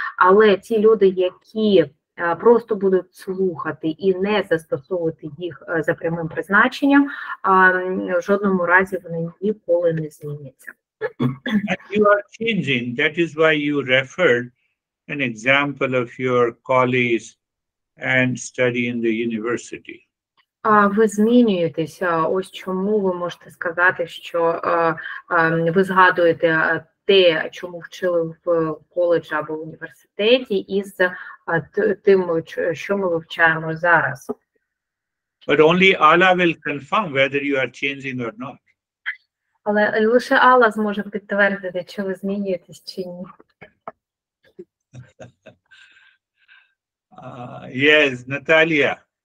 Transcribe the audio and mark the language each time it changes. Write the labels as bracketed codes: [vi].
[uk] Але ті люди, які просто будуть слухати і не застосовувати їх за прямим призначенням, в жодному разі вони ніколи не зміняться. [en] And you are changing. That is why you referred an example of your colleagues and study in the university. [uk] Ви змінюєтеся, ось чому ви можете сказати, що ви згадуєте те, чому вчили в коледжі або в університеті, із тим, що ми вивчаємо зараз. [en] But only Allah will confirm whether you are changing or not. [uk] Але лише Алла зможе підтвердити, чи ви змінюєтесь, чи ні. [en] Yes, Natalia.